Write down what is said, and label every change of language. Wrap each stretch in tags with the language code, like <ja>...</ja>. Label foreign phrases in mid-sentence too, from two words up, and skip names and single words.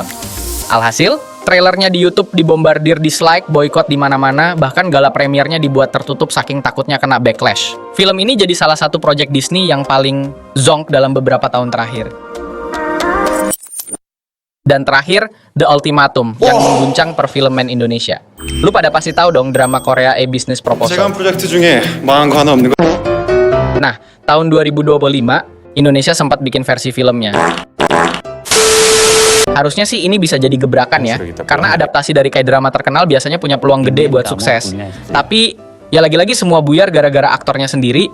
<id>Alhasil, trailernya di YouTube dibombardir dislike, boykot di mana-mana, bahkan</id> <en>gala premiernya</en> <id>dibuat tertutup saking takutnya kena backlash. Film ini jadi salah satu proyek Disney yang paling zonk dalam beberapa tahun terakhir. Dan terakhir, The Ultimatum, yang mengguncang perfilman Indonesia. Lu pada pasti tahu dong drama Korea A-Business Proposal.</id> <ko>제가 한 프로젝트 중에 망한 거 하나 없는 거.</ko> <id>Nah, tahun 2025, Indonesia sempat bikin versi filmnya. Harusnya sih ini bisa jadi gebrakan ya, karena adaptasi dari K-drama terkenal biasanya punya peluang gede buat sukses. Tapi, ya lagi-lagi semua buyar gara-gara aktornya sendiri.</id>